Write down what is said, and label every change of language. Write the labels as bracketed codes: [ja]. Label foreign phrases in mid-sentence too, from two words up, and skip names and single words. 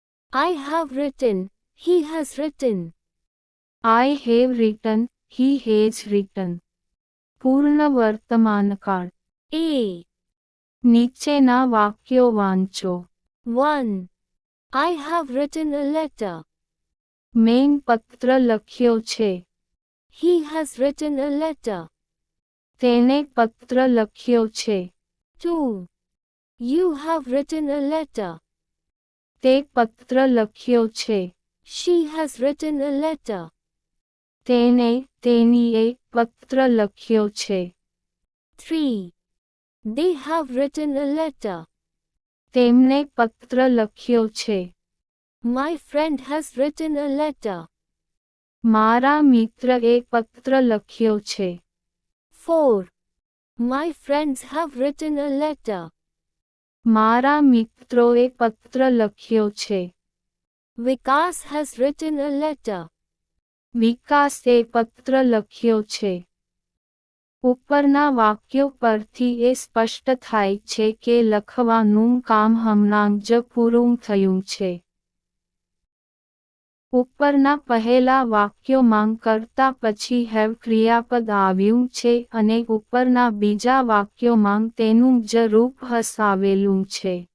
[en] I have written. He has written. I have written. He has written. [gu] પૂર્ણ વર્તમાનકાળ. A. નીચેના વાક્યો વાંચો. 1. [en] I have written a letter. [gu] મેં પત્ર લખ્યો છે. [en] He has written a letter. [gu] તેને પત્ર લખ્યો છે. 2. [en] You have written a letter. [gu] તે પત્ર લખ્યો છે. [en] She has written a letter. [gu] તેને તેણીએ પત્ર લખ્યો છે. 3. [en] They have written a letter. [gu] તેમને પત્ર લખ્યો છે. [en] My friend has written a letter. [gu] મારા મિત્રએ પત્ર લખ્યો છે. 4. [en] My friends have written a letter. [gu] મારા મિત્રોએ પત્ર લખ્યો છે. [en] Vikas has written a letter. [gu] વિકાસે પત્ર લખ્યો છે. ઉપરના વાક્યો પરથી એ સ્પષ્ટ થાય છે કે લખવાનું કામ હમણાં જ પૂરું થયું છે. ઉપરના પહેલા વાક્યોમાં કરતા પછી હેવ ક્રિયાપદ આવ્યું છે અને ઉપરના બીજા વાક્યોમાં તેનું જ રૂપ હસાવેલું છે.